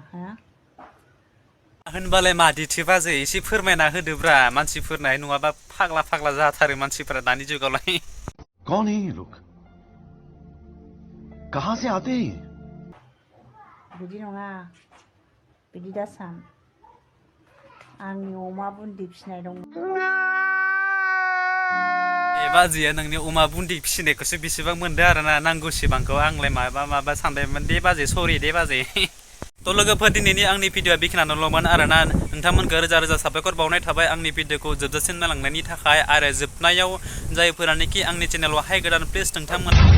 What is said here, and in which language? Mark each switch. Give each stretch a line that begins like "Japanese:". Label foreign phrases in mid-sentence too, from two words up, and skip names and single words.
Bodo: होनबालाय मादिथो बाजै एसे फोरमायना होदोब्रा मानसिफोरना नङाबा फाग्ला जाथारो मानसिफोरा दानि जुगावलाय
Hindi: कौन है ये लोग कहां से आते हैं
Bodo: बिदि नङा बिदि दासान आंनि अमा बुन्दि फिसिनाय दं ए बाजैया नोंनि अमा बुन्दि फिसिनायखौसो बेसेबां मोनदो आरोना नांगौसेबांखौ आंलाय माबा सानबायमोन दे बाजै सरि दे बाजै थ' लोगोफोर दिनैनि आंनि भिडिअआ बेखिनियानोल'मोन आरोना नोंथांमोनखौ रोजा साबायखर बावनाय थाबाय आंनि भिडिअखौ जोबजासिम नायलांनायनि थाखाय आरो जोबनायाव जायफोरानोखि आंनि चेनेलावहाय गोदान प्लिज नोंथांमोन